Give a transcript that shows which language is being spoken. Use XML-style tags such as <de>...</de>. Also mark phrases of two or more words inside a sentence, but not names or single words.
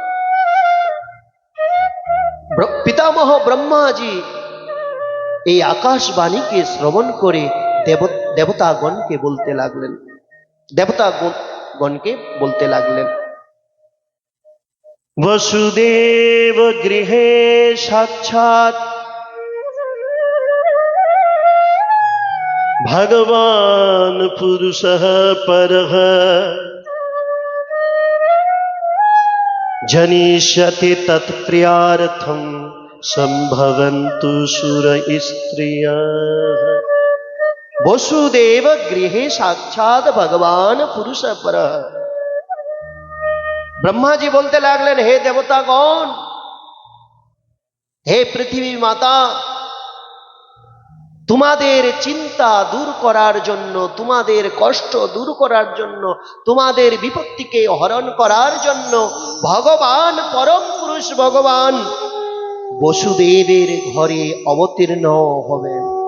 <bn>পিতামহ ব্রহ্মাজি এই আকাশবাণীকে শ্রবণ করে দেবতাগণকে বলতে লাগলেন,</bn> <sa>বসুদেব গৃহে সাক্ষাৎ भगवान पुरुषः परः जनिष्यति तत्प्रियार्थं संभवन्तु सुर स्त्रियः। বসুদেব গৃহে সাক্ষাৎ ভগবান পুরুষ পর।</sa> <bn>ব্রহ্মাজি বলতে লাগলেন, হে দেবতাগণ, হে পৃথিবী মাতা, তোমাদের চিন্তা দূর করার জন্য, তোমাদের কষ্ট দূর করার জন্য, তোমাদের বিপত্তিকে হরণ করার জন্য ভগবান পরম পুরুষ ভগবান বসুদেবের ঘরে অবতীর্ণ হবেন।</bn>